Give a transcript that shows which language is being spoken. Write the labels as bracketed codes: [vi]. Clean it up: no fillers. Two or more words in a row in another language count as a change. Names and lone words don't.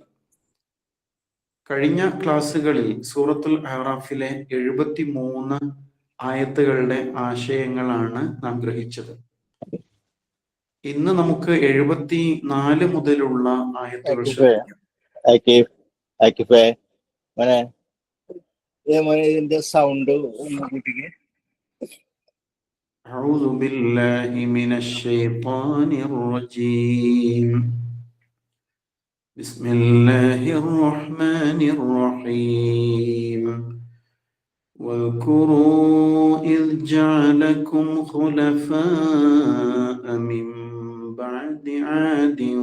[ml] കഴിഞ്ഞ ക്ലാസ്സുകളിൽ സൂറത്തുൽ അറാഫിലെ 73 ആയത്തുകളുടെ ആശയങ്ങളാണ് നാം ഗ്രഹിച്ചത്. ഇന്ന് നമുക്ക് 74 മുതലുള്ള ആയത്തുകൾ ശ്രദ്ധിക്കാം. ഇതിന്റെ സൗണ്ട് ഒന്ന് കൂട്ടിക്ക്. [ar] أعوذ بالله من الشيطان الرجيم. بسم الله الرحمن الرحيم. واذكروا إذ جعلكم خلفاء من بعد عاد